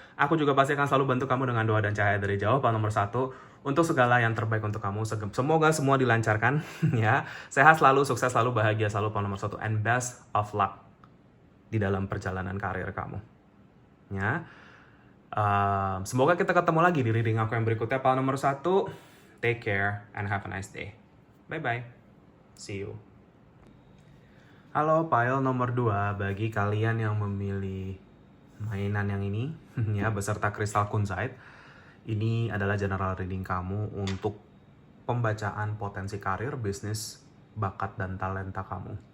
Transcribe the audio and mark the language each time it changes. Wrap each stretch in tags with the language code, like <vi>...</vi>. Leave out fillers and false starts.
<id>Aku juga pasti akan selalu bantu kamu dengan doa dan cahaya dari jauh, pal nomor 1, untuk segala yang terbaik untuk kamu. Semoga semua dilancarkan, ya. Sehat selalu, sukses selalu, bahagia selalu, pal nomor 1,</id> <en>and best of luck</en> <id>di dalam perjalanan karir kamu. Ya. Semoga kita ketemu lagi di reading aku yang berikutnya, pal nomor 1.</id> <en>Take care and have a nice day. Bye-bye. See you.</en> <id>Halo,</id> <en>pile nomor 2.</en> <id>Bagi kalian yang memilih mainan yang ini, ya, beserta kristal kunzite, ini adalah general reading kamu untuk pembacaan potensi karir, bisnis, bakat, dan talenta kamu.</id>